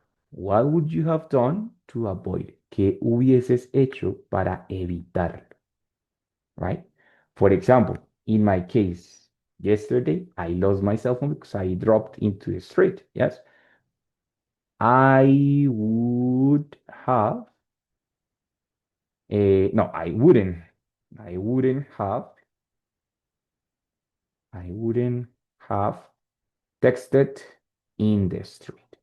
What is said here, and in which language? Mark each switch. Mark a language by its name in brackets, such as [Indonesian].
[English] What would you have done to avoid it? [Spanish] ¿Qué hubieses hecho para evitarlo? [English] Right? For example, in my case, yesterday I lost my cell phone because I dropped into the street. Yes. I would have, no, I wouldn't. I wouldn't have, I wouldn't have texted in the street.